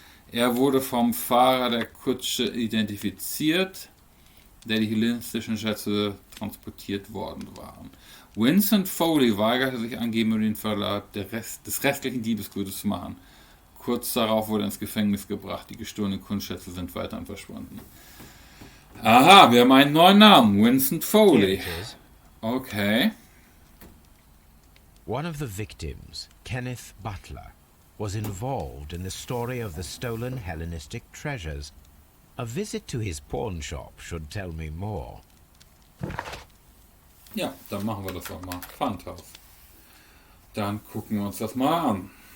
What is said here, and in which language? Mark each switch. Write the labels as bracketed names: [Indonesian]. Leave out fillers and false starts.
[German] Er wurde vom Fahrer der Kutsche identifiziert, der die hellenistischen Schätze transportiert worden waren. Vincent Foley weigerte sich angeblich, den Verlag des restlichen Diebesgutes zu machen. Kurz darauf wurde er ins Gefängnis gebracht. Die gestohlenen Kunstschätze sind weiterhin verschwunden. Aha, wir haben einen neuen Namen. Vincent Foley. Okay. [English] One of the victims, Kenneth Butler, was involved in the story of the stolen Hellenistic treasures. A visit to his pawn shop should tell me more. [German] Ja, dann machen wir das auch mal. Pfandhaus. Dann gucken wir uns das mal an.